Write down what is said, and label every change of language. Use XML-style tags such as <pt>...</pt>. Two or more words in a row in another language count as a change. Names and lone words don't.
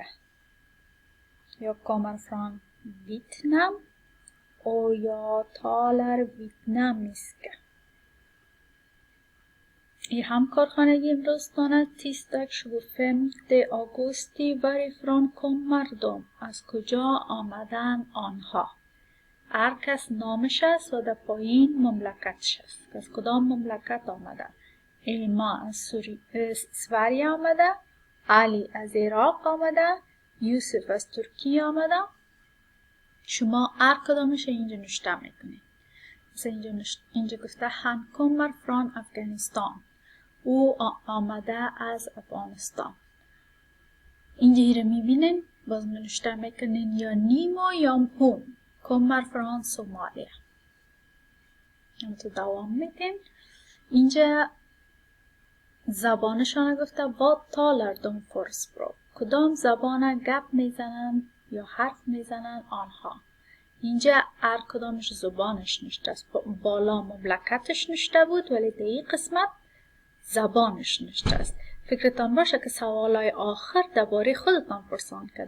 <sv>Jag kommer från Vietnam och jag talar vietnamiska. I</sv> <fa>همکارخانگی امروزتان</fa> <sv>tisdag 25 augusti varifrån kommer de?</sv> <fa>از کجا آمدن آنها؟ هر کس نامش است و در پایین مملکتش است. از کدام مملکت آمدن؟ ایما از سوریه آمده. علی از عراق آمده. یوسف از ترکیه آمده. شما هر کدامش اینجا نوشته میکنید. مثلا اینجا گفته</fa> <sv>han kommer från Afghanistan.</sv> <fa>او آمده از افغانستان. اینجا رو میبینین باز نوشته میکنین یا نیما یا هون</fa> <sv>kommer från Somalia.</sv> <fa>تو دوام میدین. اینجا زبانشان گفته</fa> <sv>vad talar de för språk.</sv> <fa>کدام زبان گپ میزنن یا حرف میزنن آنها. اینجا هر کدامش زبانش نشته است. بالا مملکتش نشته بود ولی در این قسمت زبانش نشته است. فکرتان باشه که سوالای آخر درباره خودتان پرسان کرده.</fa>